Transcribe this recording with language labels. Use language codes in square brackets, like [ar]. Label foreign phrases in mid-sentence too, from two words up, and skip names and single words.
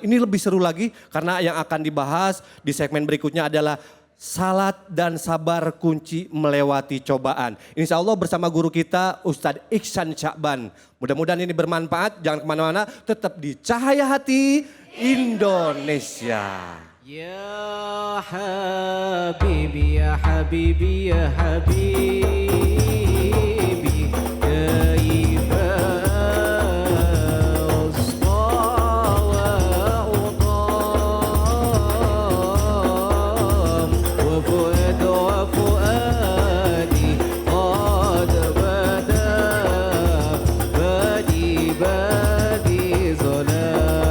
[id] Ini lebih seru lagi karena yang akan dibahas di segmen berikutnya adalah salat dan sabar kunci melewati cobaan. [ar] إن شاء الله [id] bersama guru kita Ustadz Iksan Syakban. Mudah-mudahan ini bermanfaat, jangan kemana-mana, tetap di Cahaya Hati Indonesia. [ar] يا حبيبي يا حبيبي يا حبيبي كيف أسقى وأدام وفؤاد وفؤادي قد بدا بادي بادي ظلام.